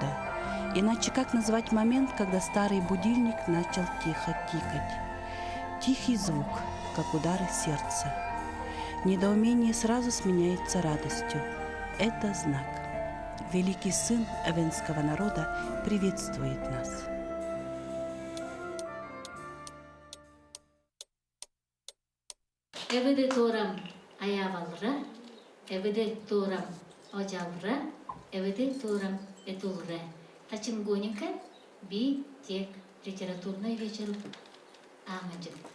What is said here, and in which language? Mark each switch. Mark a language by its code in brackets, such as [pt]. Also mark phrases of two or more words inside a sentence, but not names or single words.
[ru] Иначе как назвать момент, когда старый будильник начал тихо тикать? Тихий звук, как удары сердца. Недоумение сразу сменяется радостью. Это знак. Великий сын эвенского народа приветствует нас. [eve] Эведе торам аявалра, эведе торам ожалра, эведе торам этулра. Тачингоника би тек [ru] литературный вечер [eve] Амаджид.